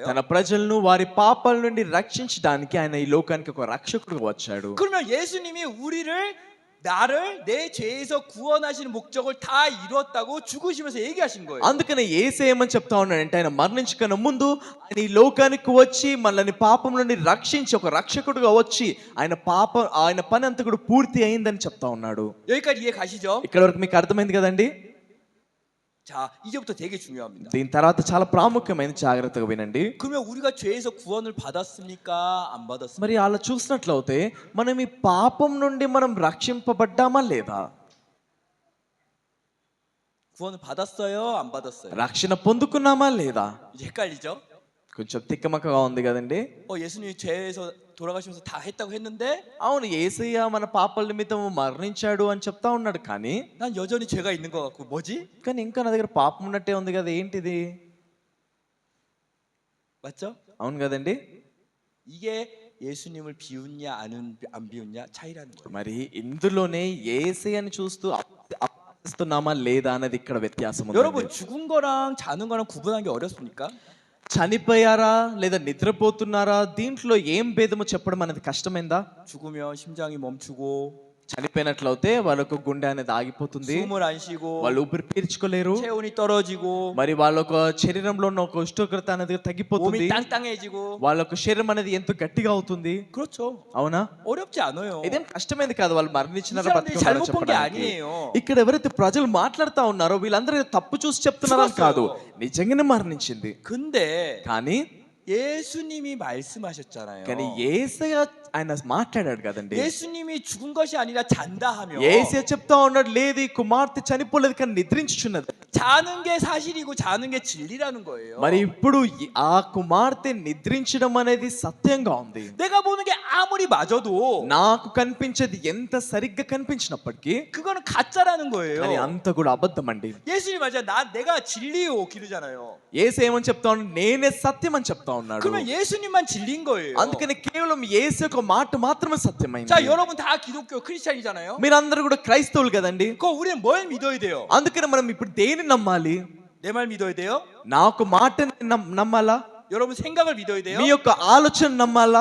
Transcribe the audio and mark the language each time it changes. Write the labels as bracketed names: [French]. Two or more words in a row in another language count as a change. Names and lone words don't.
[Telugu] తన ప్రజలను వారి పాపాల నుండి రక్షించడానికి ఆయన ఈ లోకానికి ఒక రక్షకుడుగా వచ్చాడు. [Korean] 그러면 예수님이 나를 내 죄에서 구원하시는 목적을 다 이루었다고 죽으시면서 얘기하신 거예요. [Telugu] అందుకనే యేసు ఏమని చెప్తా ఉన్నాడంటే, ఆయన మరణించకన్నా ముందు ఆయన ఈ లోకానికి వచ్చి మనల్ని పాపం నుండి రక్షించి ఒక రక్షకుడుగా వచ్చి ఆయన పని అంతా కూడా పూర్తి అయిందని చెప్తా ఉన్నాడు. [Korean] 여기까지 이해 가시죠? [Telugu] ఇక్కడ వరకు మీకు అర్థమైంది కదండి? [Korean] 자, 이제부터 되게 중요합니다. [Telugu] దీని తర్వాత చాలా ప్రాముఖ్యమైన, జాగ్రత్తగా వినండి. [Korean] 그러면 우리가 죄에서 구원을 받았습니까? 안 받았습니까? [Telugu] మరి అలా చూసినట్లయితే మనం ఈ పాపం నుండి మనం రక్షింపబడ్డామా లేదా? [Korean] 구원을 받았어요? 안 받았어요? [Telugu] రక్షణ పొందుకున్నామా లేదా? [Korean] 이제 헷갈리죠? [Telugu] కొంచెం తిక్కమక్కగా ఉంది కదండి. [Korean] 예수님이 죄에서 돌아가시면서 다 했다고 했는데, [Telugu] అవును, యేసయ్య మన పాపాల నిమిత్తం మరణించాడు అని చెప్తా ఉన్నాడు, కానీ [Korean] 난 여전히 죄가 있는 것 같고, 뭐지? [Telugu] కానీ ఇంకా నా దగ్గర పాపం ఉన్నట్టే ఉంది కదా, ఏంటిది? [Korean] 맞죠? [Telugu] అవును కదండి. [Korean] 이게 예수님을 비웃냐 안 비웃냐 차이라는 거예요. [Telugu] మరి ఇందులోనే యేసయ్యని చూస్తూ అప్పగిస్తున్నామా లేదా అన్నది ఇక్కడ వ్యత్యాసం ఉంది. [Korean] 여러분, 죽은 거랑 자는 거랑 구분하는 게 어렵습니까? [Telugu] చనిపోయారా లేదా నిద్రపోతున్నారా, దీంట్లో ఏం భేదమో చెప్పడం అనేది కష్టమైందా? [Korean] 죽으면 심장이 멈추고, [Telugu] చనిపోయినట్లయితే వాళ్ళకు గుండె అనేది ఆగిపోతుంది, [Korean] 숨을 안 쉬고, [Telugu] వాళ్ళు ఊపిరి పీల్చుకోలేరు, [Korean] 체온이 떨어지고, [Telugu] మరి వాళ్ళొక శరీరంలో ఉన్న ఒక ఉష్ణోగ్రత అనేది తగ్గిపోతుంది, [Korean] 몸이 땅땅해지고. [Telugu] వాళ్ళొక శరీరం అనేది ఎంతో గట్టిగా అవుతుంది. [Korean] 그렇죠. [Telugu] అవునా? [Korean] 어렵지 않아요. [Telugu] ఇదేం కష్టమైంది కాదు. వాళ్ళు మరణించినారా [Korean] 이 사람들이 [Telugu] బతికున్నారా [Korean] 잘못 본 게 [Telugu] చెప్పడానికి. [Korean] 아니에요. [Telugu] ఇక్కడ ఎవరైతే ప్రజలు మాట్లాడుతా ఉన్నారో వీళ్ళందరూ తప్పు చూసి చెప్తున్నారని కాదు, నిజంగానే మరణించింది. [Korean] 근데 [Telugu] కానీ [Korean] 예수님이 말씀하셨잖아요. [Telugu] కానీ యేసయ్య ఆయన మాట్లాడాడు కదండి. [Korean] 예수님이 죽은 것이 아니라 잔다 하며, [Telugu] యేసయ్య చెప్తా ఉన్నాడు, లేదు ఈ కుమార్తె చనిపోలేదు కానీ నిద్రించుచున్నది. [Korean] 자는 게 사실이고 자는 게 진리라는 거예요. [Telugu] మరి ఇప్పుడు ఆ కుమార్తె నిద్రించడం అనేది సత్యంగా ఉంది. [Korean] 내가 보는 게 아무리 맞아도 [Telugu] నాకు కనిపించేది ఎంత సరిగ్గా కనిపించినప్పటికీ [Korean] 그거는 가짜라는 거예요. [Telugu] కానీ అంత కూడా అబద్ధం అండి. [Korean] 예수님 맞아, 내가 진리요 기르잖아요. [Telugu] యేసు ఏమని చెప్తా ఉన్నాడు? నేనే సత్యం అని చెప్తా ఉన్నాడు. [Korean] 그러면 예수님만 진리인 거예요. [Telugu] అందుకని కేవలం యేసు యొక్క మాట మాత్రమే సత్యమైంది. [Korean] 자, 여러분 다 기독교 크리스찬이잖아요. [Telugu] మీరందరూ కూడా క్రైస్తవులు కదండి. [Korean] 그럼 우리는 뭘 믿어야 돼요? [Telugu] అందుకని మనం ఇప్పుడు దేని నమ్మాలి? [Korean] 내 내 말 믿어야 돼요? [Telugu] నా ఒక మాటని నమ్మాలా? [Korean] 여러분 생각을 믿어야 돼요? [Telugu] మీ యొక్క ఆలోచన నమ్మాలా?